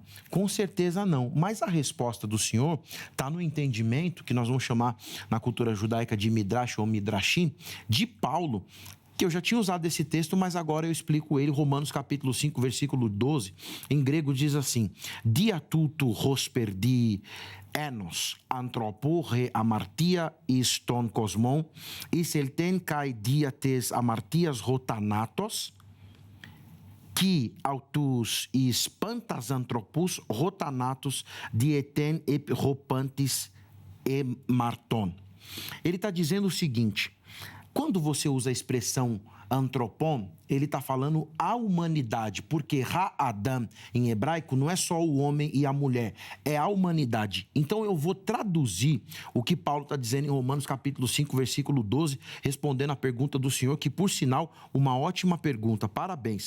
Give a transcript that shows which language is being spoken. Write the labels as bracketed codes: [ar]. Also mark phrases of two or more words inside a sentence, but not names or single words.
[pt] Com certeza não. Mas a resposta do Senhor está no entendimento que nós vamos chamar na cultura judaica de Midrash ou Midrashim, de Paulo, que eu já tinha usado esse texto, mas agora eu explico ele, Romanos capítulo 5, versículo 12, em grego diz assim: [el] Διὰ τοῦτο ὥσπερ δι' ἑνὸς ἀνθρώπου ἡ ἁμαρτία εἰς τὸν κόσμον εἰσῆλθεν καὶ διὰ τῆς ἁμαρτίας ὁ θάνατος, καὶ οὕτως εἰς πάντας ἀνθρώπους ὁ θάνατος διῆλθεν ἐφ' ᾧ πάντες ἥμαρτον. [pt] Ele está dizendo o seguinte: quando você usa a expressão antropon, ele está falando a humanidade, porque ha-adam em hebraico não é só o homem e a mulher, é a humanidade. Então eu vou traduzir o que Paulo está dizendo em Romanos capítulo 5, versículo 12, respondendo à pergunta do Senhor, que por sinal, uma ótima pergunta, parabéns.